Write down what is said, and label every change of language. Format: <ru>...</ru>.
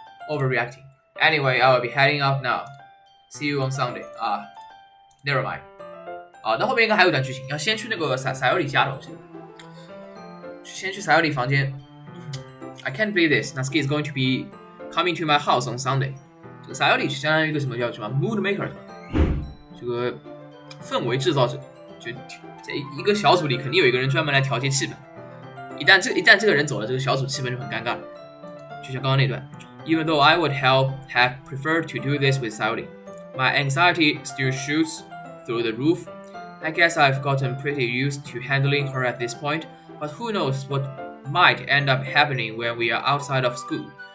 <en>Overreacting. Anyway, I will be heading out now. See you on Sunday. Never mind.</en> <zh>那后面应该还有一段剧情，要先去那个撒尤里家了，我记得。先去撒尤里房间。</zh> <en>I can't believe this. Natsuki is going to be coming to my house on Sunday.</en> <zh>这个撒尤里是相当于一个什么叫什么 mood maker， 这个氛围制造者。就在一个小组里，肯定有一个人专门来调节气氛。一旦这个人走了，这个小组气氛就很尴尬了。就像刚刚那段。</zh> <en>Even though I would have preferred to do this with Sayori, my anxiety still shoots through the roof. I guess I've gotten pretty used to handling her at this point, but who knows what might end up happening when we are outside of school.</en>